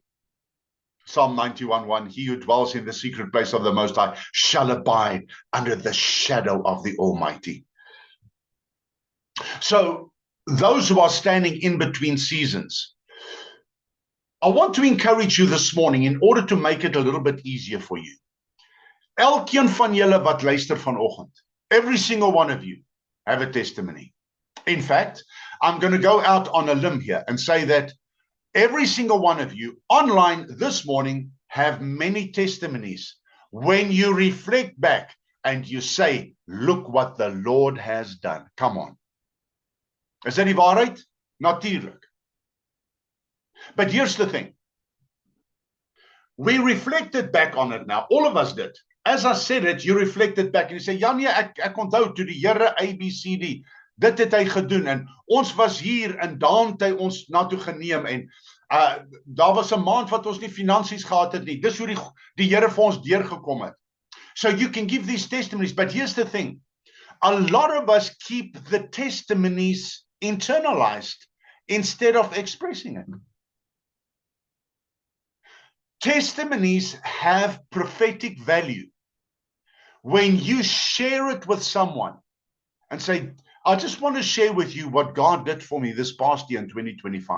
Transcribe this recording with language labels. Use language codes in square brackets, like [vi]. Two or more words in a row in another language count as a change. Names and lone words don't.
[en] Psalm 91:1, he who dwells in the secret place of the Most High shall abide under the shadow of the Almighty. So those who are standing in between seasons, I want to encourage you this morning in order to make it a little bit easier for you. [af] Elkeen van julle wat luister vanoggend, [en] every single one of you have a testimony. In fact, I'm going to go out on a limb here and say that every single one of you online this morning have many testimonies when you reflect back and you say, look what the Lord has done. Come on. Is that [af] die waarheid? [en] Natuurlijk. But here's the thing. We reflected back on it now. All of us did. As I said it, you reflected back and you say, [af] ja nee, ek onthou toe die Here ABCD. Dit het hy gedoen en ons was hier en daar het hy ons na toe geneem en daar was 'n maand wat ons nie finansies gehad het nie. Dis hoe die Here vir ons deurgekom het. [en] So you can give these testimonies. But here's the thing. A lot of us keep the testimonies internalized instead of expressing it. Testimonies have prophetic value. When you share it with someone and say, I just want to share with you what God did for me this past year in 2025.